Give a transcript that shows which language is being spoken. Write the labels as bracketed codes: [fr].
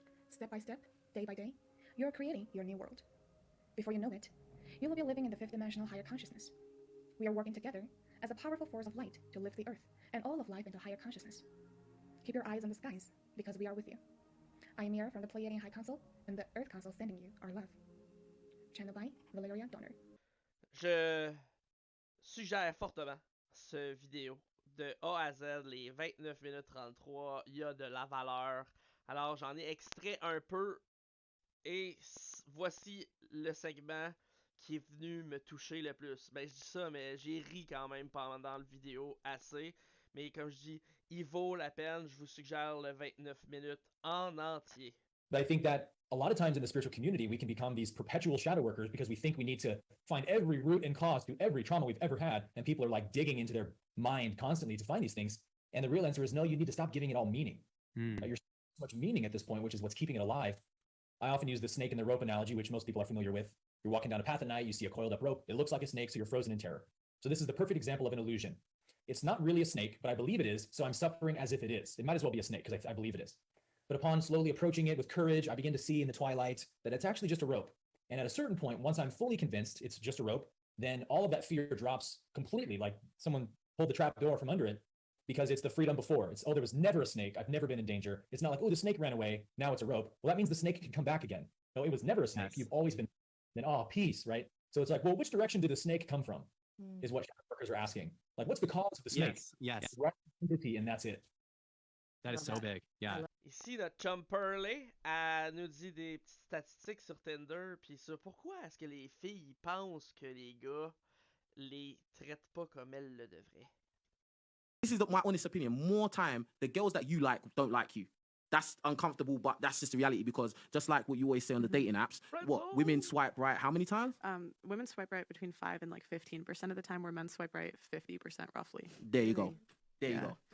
[en] Step by step, day by day, you are creating your new world. Before you know it, you will be living in the fifth-dimensional higher consciousness. We are working together as a powerful force of light to lift the earth and all of life into higher consciousness. Keep your eyes on the skies, because we are with you. I am Mira from the Pleiadian High Council, and the Earth Council sending you our love. Channel by Valeria Donner. [fr] Je suggère fortement ce vidéo de A à Z, les 29 minutes 33, il y a de la valeur. Alors j'en ai extrait un peu et voici le segment qui est venu me toucher le plus. Ben je dis ça, mais j'ai ri quand même pendant le vidéo assez. Mais comme je dis, il vaut la peine, je vous suggère le 29 minutes en entier. [en] But I think that a lot of times in the spiritual community, we can become these perpetual shadow workers because we think we need to find every root and cause to every trauma we've ever had. And people are like digging into their mind constantly to find these things. And the real answer is no, you need to stop giving it all meaning. You're so much meaning at this point, which is what's keeping it alive. I often use the snake and the rope analogy, which most people are familiar with. You're walking down a path at night, you see a coiled up rope. It looks like a snake, so you're frozen in terror. So this is the perfect example of an illusion. It's not really a snake, but I believe it is, so I'm suffering as if it is. It might as well be a snake because I believe it is. But upon slowly approaching it with courage, I begin to see in the twilight that it's actually just a rope. And at a certain point, once I'm fully convinced it's just a rope, then all of that fear drops completely, like someone pulled the trap door from under it, because it's the freedom before. It's, oh, there was never a snake. I've never been in danger. It's not like, oh, the snake ran away. Now it's a rope. Well, that means the snake can come back again. No, it was never a snake. Yes. You've always been, then, oh, peace, right? So it's like, well, which direction did the snake come from? Is what shadow workers are asking. Like, what's the cause of the snake? Yes. Right, and that's it. That is so big. Yeah. [fr] Ici, le Chumperley, elle nous dit des petites statistiques sur Tinder. Puis ça, pourquoi est-ce que les filles pensent que les gars les traitent pas comme elles le devraient? [en] This is my honest opinion. More time, the girls that you like don't like you. That's uncomfortable, but that's just the reality, because just like what you always say on the dating apps, women swipe right how many times? Women swipe right between 5 and like 15% of the time, where men swipe right 50% roughly. There you go. There you go.